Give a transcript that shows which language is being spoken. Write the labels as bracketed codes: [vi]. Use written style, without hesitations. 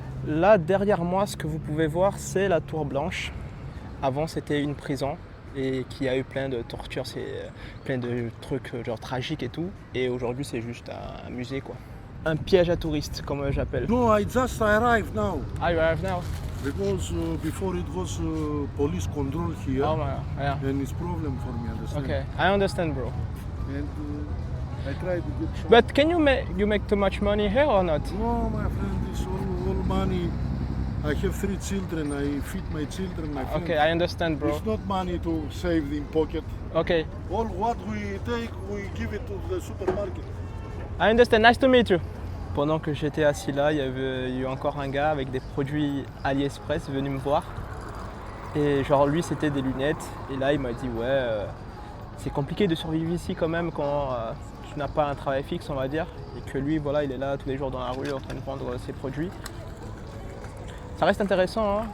[fr] Là, derrière moi, ce que vous pouvez voir, c'est la Tour Blanche. Avant, c'était une prison et qui a eu plein de tortures, plein de trucs genre tragiques et tout. Et aujourd'hui, c'est juste un musée quoi. Un piège à touristes, comme j'appelle. [en] No, I just arrived now Ah, you arrive now? because before it was police control here, Oh my, yeah. and it's problem for me. Understand? Okay, I understand, bro. And I try to get some. But can you make too much money here or not? No, my friend, it's all money. I have 3 children. I feed my children. My friend. Okay, I understand, bro. It's not money to save in pocket. Okay, All what we take, we give it to the supermarket. I understand. Nice to meet you. [fr] Pendant que j'étais assis là, il y avait eu encore un gars avec des produits AliExpress venu me voir. Et genre lui, c'était des lunettes. Et là, il m'a dit ouais, c'est compliqué de survivre ici quand même quand tu n'as pas un travail fixe, on va dire. Et que lui, voilà, il est là tous les jours dans la rue en train de vendre ses produits. Ça reste intéressant, hein.